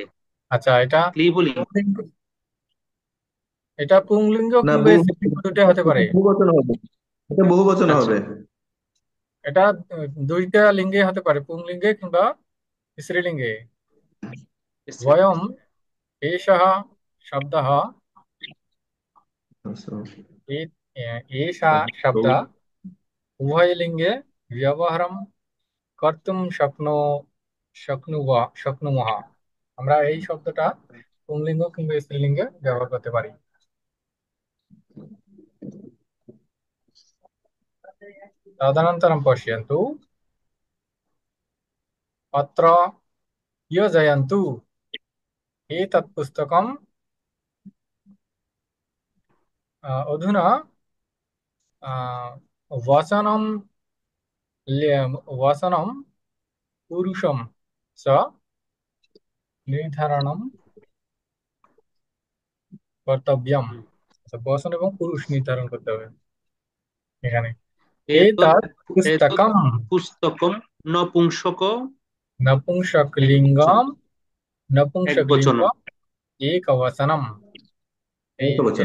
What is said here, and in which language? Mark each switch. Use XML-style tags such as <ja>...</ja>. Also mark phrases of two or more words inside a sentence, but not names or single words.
<bn>আচ্ছা, এটা ক্লিবলিঙ্গ। পুংলিঙ্গ, এটা পুংলিঙ্গ না, কিংবা স্ত্রীলিঙ্গ দুটোই হতে পারে। বহুবচন হবে। এটা বহুবচন আচ্ছা, হবে। এটা দুইটা লিঙ্গে হতে পারে, পুংলিঙ্গে কিংবা স্ত্রীলিঙ্গে। স্ত্রীলিঙ্গে।</bn> <sa>वयम् एषः शब्दः,</sa> <bn>আচ্ছা।</bn> <sa>एषा शब्द उभयलिङ्गे व्यवहारं কর্তুম শক্নুমহ।</sa> <bn>আমরা এই শব্দটা পুংলিঙ্গ কিংবা স্ত্রীলিঙ্গে ব্যবহার করতে পারি।</bn> <sa>তদনন্তরं পश्यन्तु अत्र योजयन्तु एतत् पुस्तकं अधुना वचनं वचनं पुरुषं च निर्धारणं কর্তব্যম।</sa> <bn>আচ্ছা, বচন এবং পুরুষ নির্ধারণ করতে হবে এখানে।</bn> <sa>এতৎ এতৎ এতৎ পুস্তকম পুস্তকম নপুংসক নপুংসকলিঙ্গম একবচন নপুংসকলিঙ্গ একবচনম।</sa> <bn>একবচনম। এই যে</bn>